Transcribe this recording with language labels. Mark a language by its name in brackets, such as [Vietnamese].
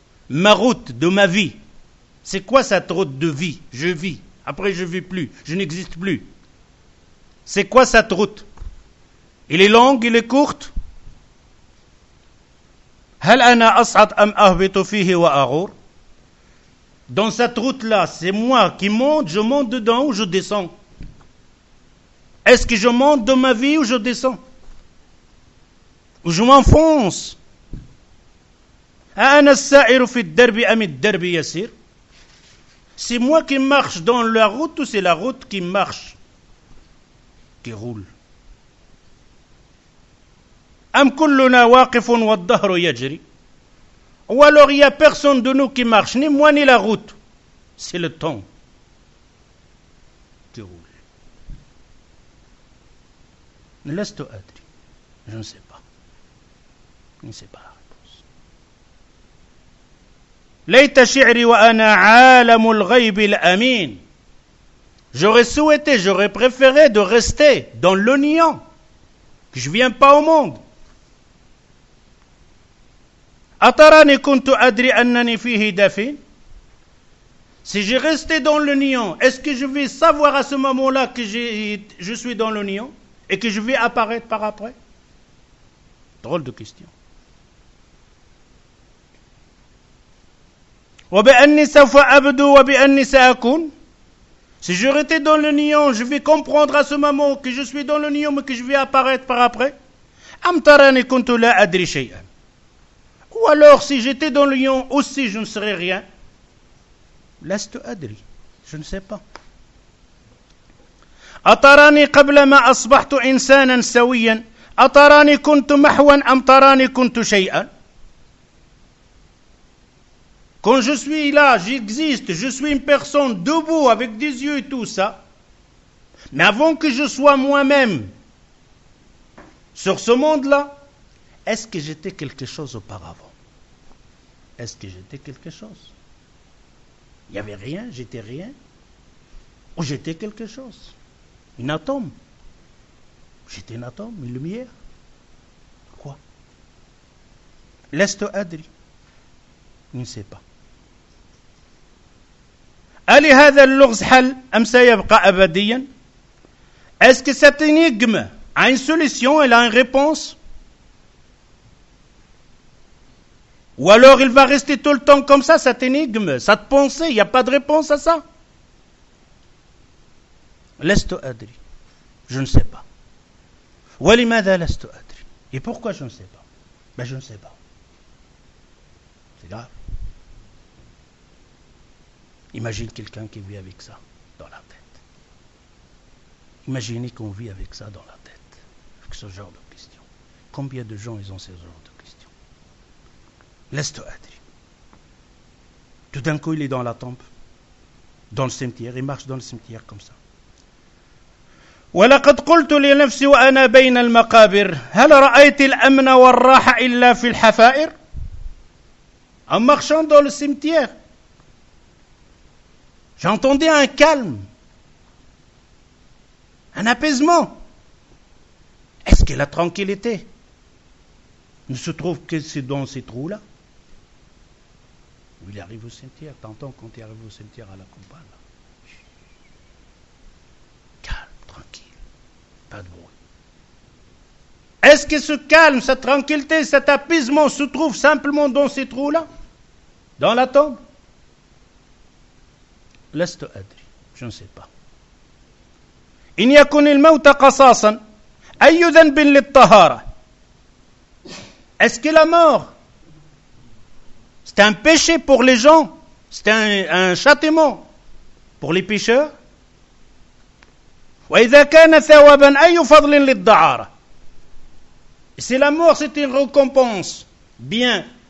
[French] Ma route de ma vie. C'est quoi cette route de vie? Je vis. Après, je ne vis plus. Je n'existe plus. C'est quoi cette route? Elle est longue, elle est courte? [Arabic] هل أنا أصعد أم أهبط فيه وأغور. [French] Dans cette route-là, c'est moi qui monte, je monte dedans ou je descends? Est-ce que je monte dans ma vie ou je descends? Ou je m'enfonce? [Arabic] أنا السائر في الدرب أم الدرب يسير. [French] C'est moi qui marche dans la route ou c'est la route qui marche, qui roule? [Arabic] أم كلنا واقف والدهر يجري. [French] Ou alors il n'y a personne de nous qui marche, ni moi ni la route. C'est le temps qui roule. [Arabic] لست أدري. [French] Je ne sais pas. Je ne sais pas la réponse. [Arabic] ليت شعري وأنا عالم الغيب الأمين. [French] J'aurais souhaité, j'aurais préféré de rester dans le néant, que je ne viens pas au monde. [Arabic] أتراني كنت أدري أنني فيه دفين. [French] Si je restais dans le néant, est-ce que je vais savoir à ce moment-là que je suis dans le néant et que je vais apparaître par après? Drôle de question. [Arabic] وبأني سوف أبدو وبأني سأكون. [French] Si je restais dans le néant, je vais comprendre à ce moment que je suis dans le néant mais que je vais apparaître par après. [Arabic] أم تراني كنت لا أدري شيئا. [French] Ou alors, si j'étais dans le lion aussi, je ne serais rien. [Arabic] لست أدري. [French] Je ne sais pas. [Arabic] أتراني قبل ما أصبحت إنسانا سويا أتراني كنت محوا أم تراني كنت شيئا. [French] Quand je suis là, j'existe, je suis une personne debout avec des yeux et tout ça. Mais avant que je sois moi-même sur ce monde-là, est-ce que j'étais quelque chose auparavant? Est-ce que j'étais quelque chose? Il n'y avait rien, j'étais rien? Ou j'étais quelque chose? Un atome? J'étais un atome, une lumière? Quoi? [Arabic] لست أدري. [French] Je ne sais pas. [Arabic] ألهذا اللغز حل أم سيبقى أبديا. [French] Est-ce que cette énigme a une solution, elle a une réponse? Ou alors il va rester tout le temps comme ça, cette énigme, cette pensée, il n'y a pas de réponse à ça? [Arabic] لست أدري. [French] Je ne sais pas. [Arabic] ولماذا لست أدري. [French] Et pourquoi je ne sais pas? Ben je ne sais pas. C'est grave. Imagine quelqu'un qui vit avec ça dans la tête. Imaginez qu'on vit avec ça dans la tête, avec ce genre de questions. Combien de gens ils ont ce genre de questions? [Arabic] لست أدري. [French] Tout d'un coup, il est dans la tombe, dans le cimetière, il marche dans le cimetière comme ça. [Arabic] ولقد قلت لنفسي وأنا بين المقابر هل رأيت الأمن والراحة إلا في الحفائر. [French] En marchant dans le cimetière, j'entendais un calme, un apaisement. Est-ce que la tranquillité ne se trouve que c'est dans ces trous-là? Il arrive au cimetière, t'entends quand il arrive au cimetière à la campagne. Calme, tranquille, pas de bruit. Est-ce que ce calme, cette tranquillité, cet apaisement se trouve simplement dans ces trous-là? Dans la tombe? [Arabic] لست أدري. [French] Je ne sais pas. [Arabic] إن يكن الموت قصاصا أي ذنب للطهارة. [French] Est-ce que la mort, c'est un péché pour les gens? C'est un châtiment pour les pécheurs? [Arabic] وإذا كان ثوابا أي فضل للدعارة. [French] Si la mort c'est une récompense, bien.